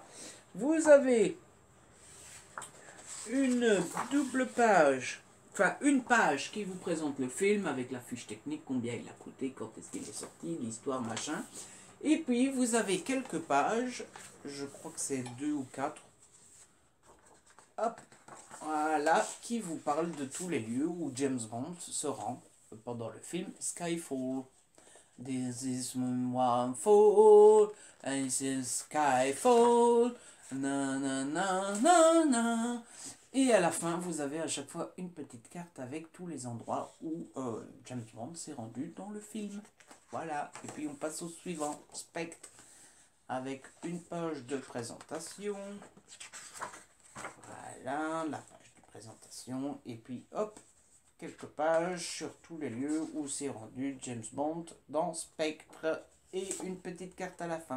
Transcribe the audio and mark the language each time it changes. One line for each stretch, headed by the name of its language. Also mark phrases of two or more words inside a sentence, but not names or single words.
French: Vous avez une double page, enfin une page qui vous présente le film avec la fiche technique, combien il a coûté, quand est-ce qu'il est sorti, l'histoire, machin. Et puis vous avez quelques pages, je crois que c'est 2 ou 4, hop, voilà, qui vous parlent de tous les lieux où James Bond se rend pendant le film Skyfall.
English: This is one fall, this is Skyfall, na na na na na.
French: Et à la fin, vous avez à chaque fois une petite carte avec tous les endroits où James Bond s'est rendu dans le film. Voilà, et puis on passe au suivant, Spectre, avec une page de présentation. Voilà, la page de présentation, et puis hop, quelques pages sur tous les lieux où s'est rendu James Bond dans Spectre, et une petite carte à la fin.